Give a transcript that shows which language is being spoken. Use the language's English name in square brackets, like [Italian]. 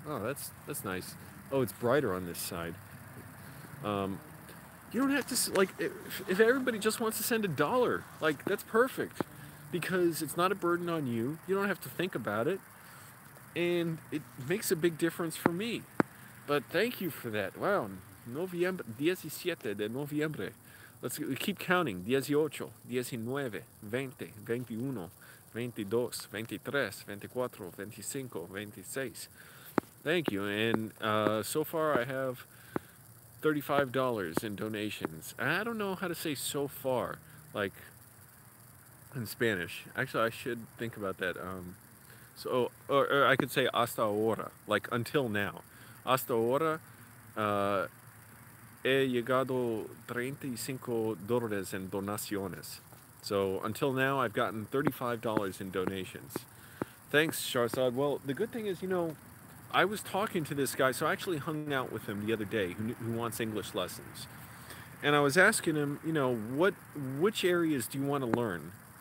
[English] Oh, that's nice. Oh, it's brighter on this side. You don't have to, like, if everybody just wants to send $1, like, that's perfect. Because it's not a burden on you. You don't have to think about it. And it makes a big difference for me. But thank you for that. [Spanish] Wow, Noviembre, 17 de noviembre. [English] Let's keep counting. 18, 19, 20, 21, 22, 23, 24, 25, 26. Thank you. And so far I have $35 in donations. I don't know how to say so far, like in Spanish. Actually, I should think about that. So, or I could say [Spanish] hasta ahora, [English] like until now. [Spanish] Hasta ahora he llegado $35 en donaciones. [English] So until now, I've gotten $35 in donations. Thanks, Sharzad. Well, the good thing is, you know, I was talking to this guy, so I actually hung out with him the other day, who wants English lessons. And I was asking him, you know, which areas do you want to learn?